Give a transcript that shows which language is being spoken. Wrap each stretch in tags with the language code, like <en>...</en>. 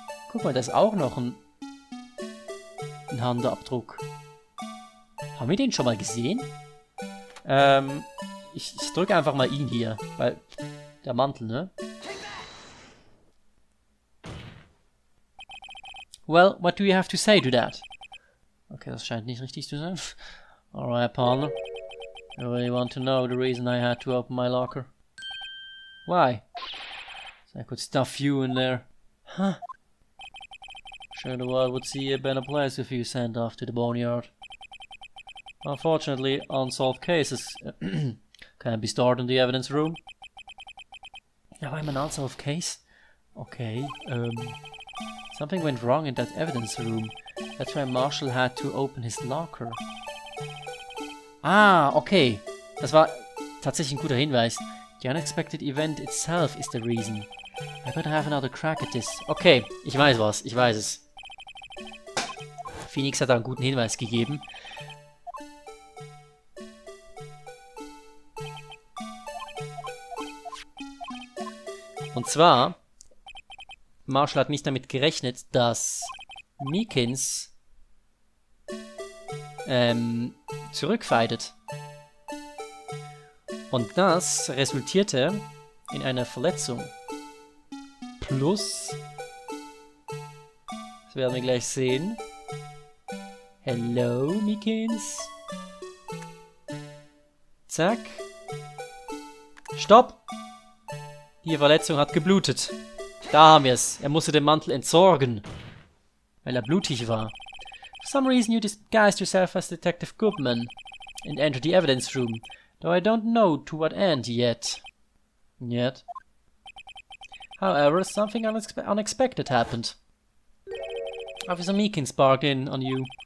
<de>Guck mal, da ist auch noch ein Handabdruck. Haben wir den schon mal gesehen? Ich drücke einfach mal ihn hier, weil der Mantel, ne?</de> <en>Well, what do you have to say to that?</en> <de>Okay, das scheint nicht richtig zu sein.</de> <en>Alright, partner. You really want to know the reason I had to open my locker? Why? So I could stuff you in there. Huh? Sure the world would see a better place with you sent off to the boneyard. Unfortunately, unsolved cases can't be stored in the evidence room. Now I'm an unsolved case? Okay, something went wrong in that evidence room. That's why Marshall had to open his locker. Ah, okay.</en> <de>Das war tatsächlich ein guter Hinweis.</de> <en>The unexpected event itself is the reason. I better have another crack at this.</en> <de>Okay, ich weiß was, ich weiß es. Phoenix hat da einen guten Hinweis gegeben. Und zwar, Marshall hat nicht damit gerechnet, dass Meekins zurückfightet. Und das resultierte in einer Verletzung. Plus, das werden wir gleich sehen.</de> <en>Hello, Meekins.</en> <de>Zack. Stopp! Die Verletzung hat geblutet. Da haben wir es. Er musste den Mantel entsorgen, weil er blutig war.</de> <en>For some reason you disguised yourself as Detective Goodman and entered the evidence room, though I don't know to what end yet. However, something unexpected happened. Officer Meekins barged in on you.</en>